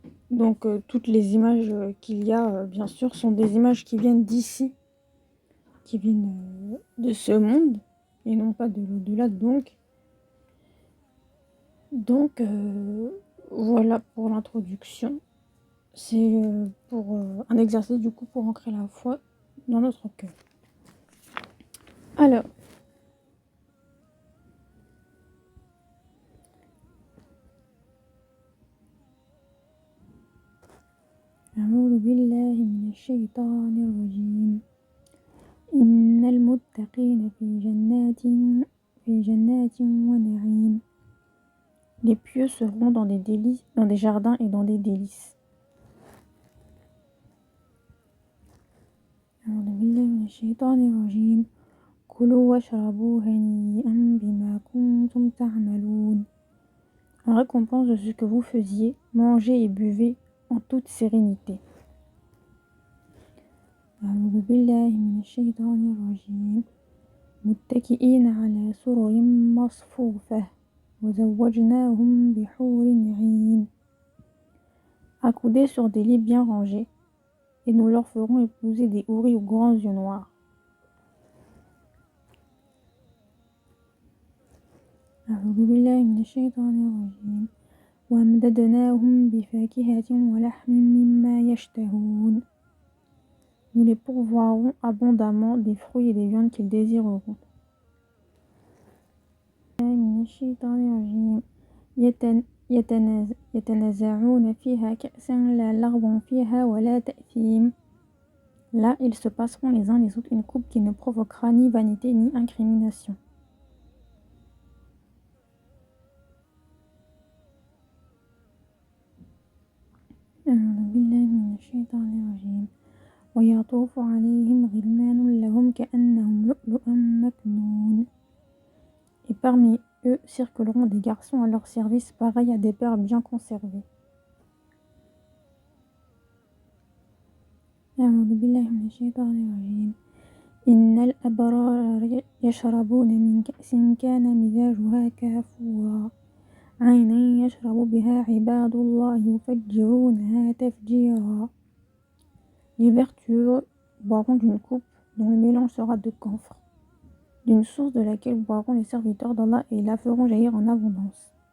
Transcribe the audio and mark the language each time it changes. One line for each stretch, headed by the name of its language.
French: Donc toutes les images qu'il y a, bien sûr, sont des images qui viennent d'ici, qui viennent de ce monde, et non pas de l'au-delà. Donc voilà pour l'introduction. C'est pour un exercice du coup pour ancrer la foi dans notre cœur.
Arabic: Alors, أعوذ بالله من الشيطان الرجيم إن المتقين في جنات ونعيم.
French: Les pieux seront dans des jardins et dans des délices.
Arabic: أعوذ بالله من الشيطان الرجيم كلوا واشربوا هنيئا بما كنتم تعملون.
French: En récompense de ce que vous faisiez, mangez et buvez en toute sérénité.
Arabic: أعوذ بالله من الشيطان الرجيم متكئين على سرر مصفوفة وزوجناهم بحور عين.
French: Accoudés sur des lits bien rangés, et nous leur ferons épouser des houris aux grands yeux noirs.
Arabic: أعوذ بالله من الشيطان الرجيم وأمددناهم بفاكهة ولحم مما يشتهون.
French: Nous les pourvoirons abondamment des fruits et des viandes qu'ils désireront.
Arabic: من الشيطان الرجيم يتنازعون فيها كأسا لا لغو فيها ولا تأثيم.
French: Là, ils se passeront les uns les autres une coupe qui ne provoquera ni vanité ni incrimination.
Arabic: أعوذ بالله من الشيطان الرجيم ويطوف عليهم غلمان لهم كأنهم لؤلؤ مكنون.
French: Et parmi eux circuleront des garçons à leur service pareils à des perles bien conservées.
Arabic: أعوذ بالله من الشيطان الرجيم إن الأبرار يشربون من كأس كان مزاجها كافورا عينا يشرب بها عباد الله يفجرونها تفجيرا.
French: Les vertueux boiront d'une coupe dont le mélange sera de camphre, d'une source de laquelle boiront les serviteurs d'Allah et la feront jaillir en abondance.